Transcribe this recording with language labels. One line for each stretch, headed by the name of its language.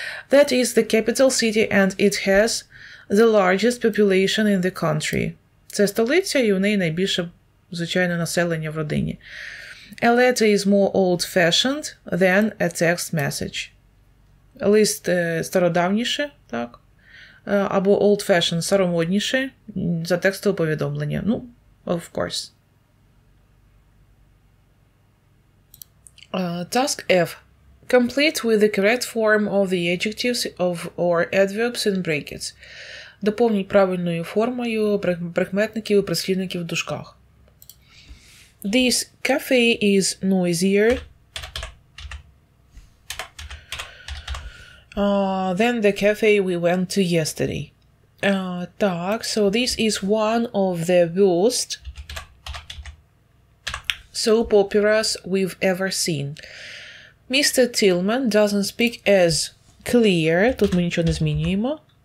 English: That is the capital city and it has the largest population in the country.
Ukrainian: Це столиця і у неї найбільше, звичайно, населення в родині.
English: A letter is more old-fashioned than a text message.
Ukrainian: Лист стародавніше, так? Або old-fashioned старомодніше за текстове повідомлення. Ну,
English: of course. Task F. Complete with the correct form of the adjectives or adverbs in brackets.
Ukrainian: Доповніть правильною формою прикметників і прислівників в дужках.
English: This cafe is noisier than the cafe we went to yesterday. Так, so this is one of the worst soap operas we've ever seen. Mr. Tillman doesn't speak as
Ukrainian: clear, тут ми нічого не змінюємо.